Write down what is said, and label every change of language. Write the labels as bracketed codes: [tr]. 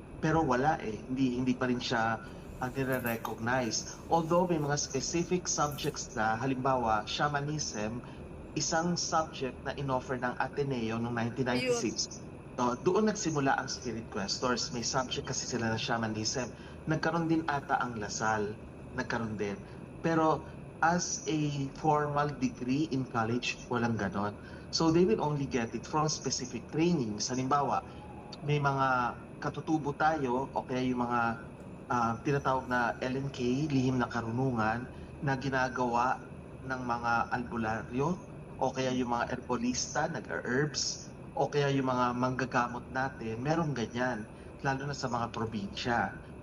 [tl] Pero wala hindi pa rin siya nire-recognize. Although may mga [en] specific subjects [tl] na, halimbawa, shamanism, isang subject na inoffer ng Ateneo noong 1996. Doon nagsimula ang Spirit Questors. May subject kasi sila na shamanism. Nagkaroon din ata ang Lasal. Nagkaroon din. Pero as a formal degree in college, walang ganon. [en] So they will only get it from specific trainings. [tl] Halimbawa, may mga katutubo tayo o kaya yung mga tinatawag na LNK, lihim na karunungan, na ginagawa ng mga albularyo o kaya yung mga herbolista, nag-herbs, o kaya yung mga manggagamot natin, merong ganyan, lalo na sa mga probinsya.